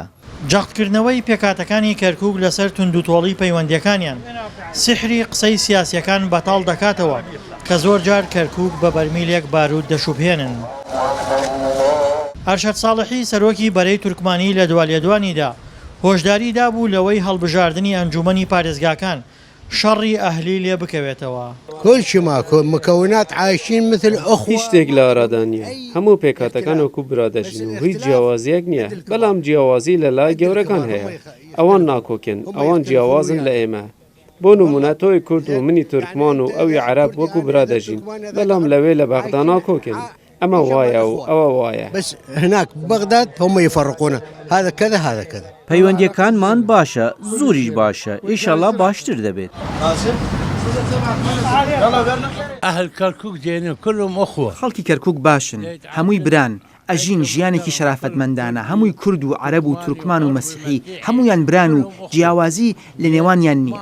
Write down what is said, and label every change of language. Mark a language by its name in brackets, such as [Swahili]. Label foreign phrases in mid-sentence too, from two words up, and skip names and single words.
[Central Kurdish] جەختکردنەوەی پێکاتەکانی کەرکووک لەسەر توندوتۆڵی پەیوەندیەکانیان سحری قسەی سیاسیەکان بەتاڵ دەکاتەوە کە زۆر جار کەرکووک بە بەرمیلێک بارود دەشوبهێنن. ئەرشەد ساڵحی سەرۆکی بەرەی تورکمانی لە دوالێدوانیدا هۆشداری دابوو لەوەی هەڵبژاردننی ئەنجومەنی پارێزگاکان شەڕی ئەهلی لێ بکەوێتەوە. [Arabic] كل شيء ماكو مكونات عايشين مثل أخوة. [Central Kurdish] هیچ شتێک لە ئارادانیە، هەموو پێکاتەکان وەکو برادەژین و هیچ جیاوازیەک نییە، بەڵام جیاوازی لە لای گەورەکان هەیە. ئەوان ناکۆکن، ئەوان جیاوازن لە ئێمە. بۆ نمونە تۆی کورد و منی تورکمان و ئەوی عەرەب وەکو برادەژین، بەڵام لەوێ لە بەغدا ناکۆکن. ئەمە وایە و ئەوە وایە. [Arabic] بس هناك بغداد هم يفرقون هذا كذا هذا كذا. [Central Kurdish] پەیوەندیەکانمان باشە، زۆریش باشە، ئیشەڵا باشتر دەبێت. [Arabic] ئەهل کەرکووک دێنێ كلهم أخوة. [Central Kurdish] خەڵکی کەرکووک باشن، هەمووی بران، ئەژین ژیانێکی شەرافەتمەندانە، هەمووی کورد و عەرەب و تورکمان و مەسیحی هەمویان بران و جیاوازی لە نێوانیان نییە.